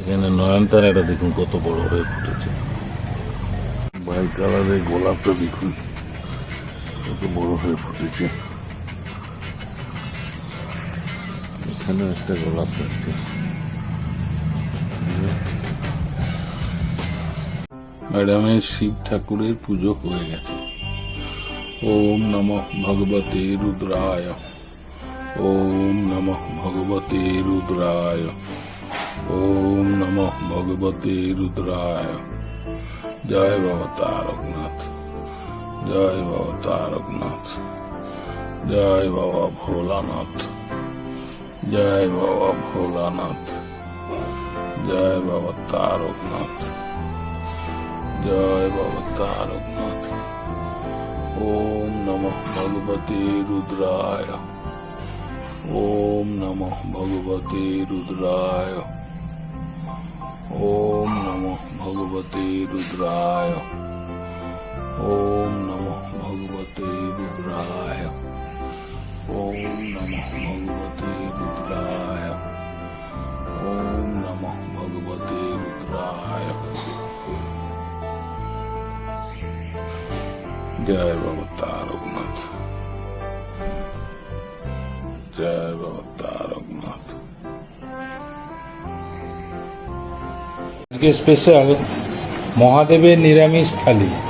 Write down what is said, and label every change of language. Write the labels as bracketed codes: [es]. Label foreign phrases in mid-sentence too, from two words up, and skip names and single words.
[bn] এখানে নয়নতারাটা দেখুন কত বড় হয়ে ফুটেছে। বাই কালারের গোলাপটা দেখুন কত বড় হয়ে ফুটেছে। এখানেও একটা গোলাপ যাচ্ছে। ম্যাডামের শিব ঠাকুরের পুজো হয়ে গেছে। [sa] ওম নমঃ ভগবতে রুদ্রায়, ওম নমঃ ভগবতে রুদ্রায়, ওম নমঃ ভগবতে রুদ্রায়। [bn] জয় বাবা তারকনাথ, জয় বাবা তারকনাথ, জয় বাবা ভোলানাথ, জয় বাবা ভোলানাথ, জয় বাবা তারকনাথ, জয় বাবা তারকনাথ। [sa] ওম নমঃ ভগবতে রুদ্রায়, ওম নমঃ ভগবতে রুদ্রায়, ওম নমঃ ভগবতে রুদ্রায়, ওম নমঃ ভগবতে রুদ্রায়, ওম নমঃ ভগবতে রুদ্রায়, ওম নমঃ ভগবতে রুদ্রায়। [bn] জয় বাবা তারকনাথ, জয় বাবা তারকনাথ। আজকে স্পেশাল মহাদেবের নিরামিষ থালি।